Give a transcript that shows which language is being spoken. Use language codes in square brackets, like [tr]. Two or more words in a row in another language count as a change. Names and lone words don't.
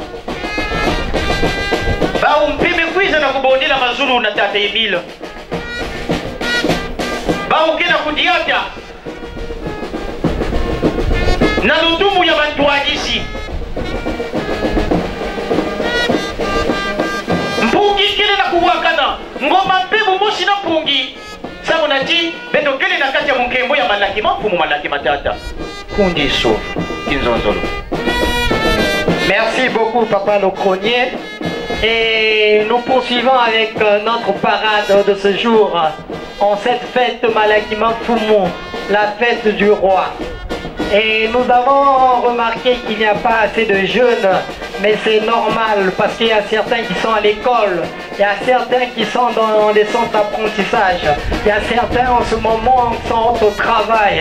[kg] bau mpime kwiza na kubondela mazulu na tata Emile baukena kudiata na lutumu ya bantu hadisi mpungi kile na kuwakana ngoma mpebu mosi na mpungi sabu nati beto kile na kati ya mungembo ya malaki mamfumu malaki matata kundi sofu kinzonzolo. [fr] Merci beaucoup Papa Locronier et nous poursuivons avec notre parade de ce jour en cette fête Malaki Mamfumu, la fête du roi. Et nous avons remarqué qu'il n'y a pas assez de jeunes, mais c'est normal parce qu'il y a certains qui sont à l'école, il y a certains qui sont dans les centres d'apprentissage, il y a certains en ce moment qui sont au travail.